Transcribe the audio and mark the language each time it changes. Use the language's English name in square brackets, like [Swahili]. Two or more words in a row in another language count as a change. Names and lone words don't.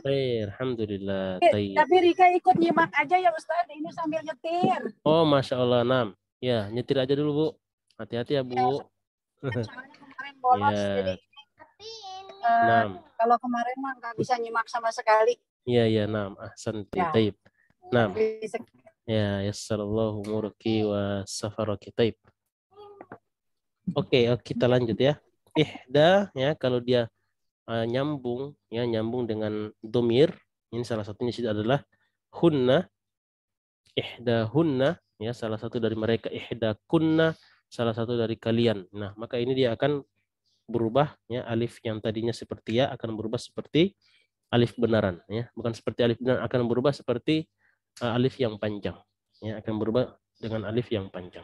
[Indonesian] Alhamdulillah. Tapi Rika ikut nyimak aja ya Ustaz, ini sambil nyetir. Oh, [Arabic] ما شاء الله, [Indonesian] Nam. Ya, nyetir aja dulu Bu. Hati-hati ya Bu. Soalnya kemarin bolos, jadi kalau kemarin mah nggak bisa nyimak sama sekali. Iya, [Arabic] نعم. أحسنتِ. [Indonesian] Ya. [Arabic] طيب. نعم. يا، يسّر الله أمورك وسفرك. [Indonesian] Taib. Oke, kita lanjut ya. Ihda ya, kalau dia nyambung dengan domir, ini salah satunya adalah hunna. [Arabic] إحداهنّ ya, [Indonesian] salah satu dari mereka. [Arabic] إحداكنّ, [Indonesian] salah satu dari kalian. Nah, maka ini dia akan berubah ya, alif yang tadinya seperti ya akan berubah seperti alif benaran ya, bukan seperti alif benaran, akan berubah seperti alif yang panjang ya, akan berubah dengan alif yang panjang.